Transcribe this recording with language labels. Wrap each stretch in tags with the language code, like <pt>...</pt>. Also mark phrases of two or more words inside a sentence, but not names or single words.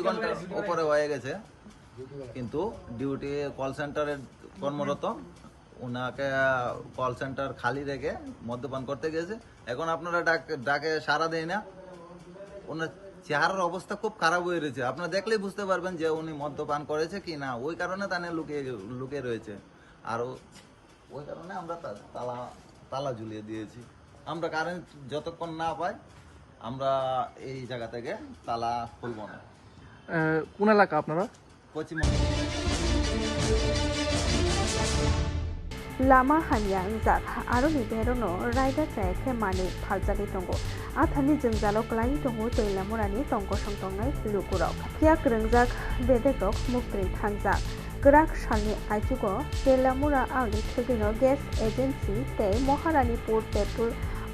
<bn>ঘন্টার উপরে হয়ে গেছে কিন্তু</bn> <en>duty call centre</en> <bn>কর্মরত ওনাকে</bn> <en>call centre</en> <bn>খালি রেখে মদ্যপান করতে গেছে এখন আপনারা ডাকে সাড়া দেয় না ওনার চেহারার অবস্থা খুব খারাপ হয়ে রয়েছে আপনারা দেখলেই বুঝতে পারবেন যে উনি মদ্যপান করেছে কি না ওই কারণে তানে লুকিয়ে রয়েছে আর ওই কারণে আমরা তালা ঝুলিয়ে দিয়েছি আমরা কারেন্ট যতক্ষণ না পাই আমরা এই জায়গা থেকে তালা খুলব না কোন এলাকা আপনারা পশ্চিমবঙ্গ</bn> <trp>Lama hanya ungjak aroni berono raida traike mani phaljali tongo athani jumjalo klai tongo teilamurani tongko songtongnai lukurok khiak rungjak bedekok muktri thangjak grak shalni aitugo teilamura ali thugino</trp> <en>gas agency</en> <trp>tei moharanipur petrol</trp>